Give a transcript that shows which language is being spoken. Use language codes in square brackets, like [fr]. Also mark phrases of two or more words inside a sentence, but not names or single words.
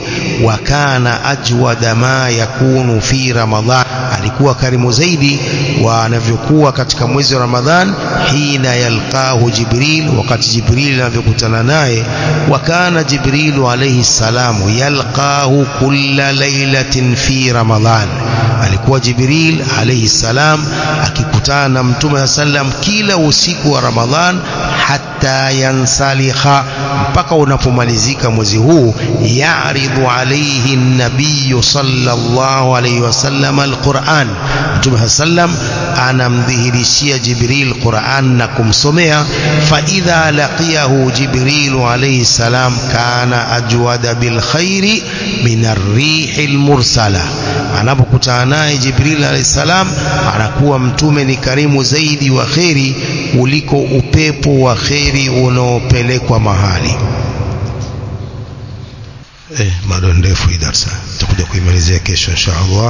[ar] وكان أجود ما يكون في رمضان, [sw] alikuwa karimu zaidi wa anavyokuwa katika mwezi wa Ramadhan. [ar] حين يلقاه جبريل, [sw] wakati Jibril anavyokutana naye. [ar] وكان جبريل عليه السلام يلقاه كل ليلة في رمضان, [sw] alikuwa Jibril [ar] عليه السلام [sw] akikutana na Mtume sallam kila usiku wa Ramadhan [ar] حتى ينسلخ, [sw] mpaka unapomalizika mwezi huu. [ar] يعرض عليه النبي صلى الله عليه وسلم القرآن, [sw] Mtume sallam anamdhihirishia Jibril Qur'an na kumsomea. [ar] فإذا لقيه جبريل عليه السلام كان أجود بالخير من الريح المرسلة, [sw] anapokutana naye Jibril [ar] عليه السلام [sw] anakuwa Mtume ni karimu zaidi wa khairi kuliko upepo wa khairi unaopelekwa mahali. Bado ndefu hii darasa, tutakuja kuimalizia kesho [ar] إن شاء الله.